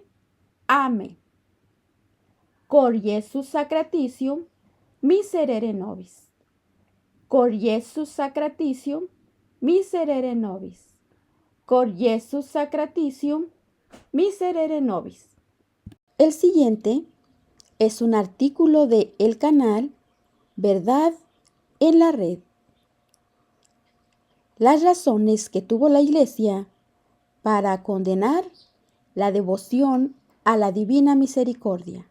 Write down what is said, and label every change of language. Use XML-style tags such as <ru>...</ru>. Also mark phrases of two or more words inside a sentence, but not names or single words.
<la>Amen. Cor Iesus sacratitium miserere nobis. Cor Iesus sacratitium miserere nobis. Cor Iesus sacratitium miserere nobis.</la> <es>El siguiente es un artículo de el canal Verdad en la Red. Las razones que tuvo la Iglesia para condenar la devoción a la Divina Misericordia.</es>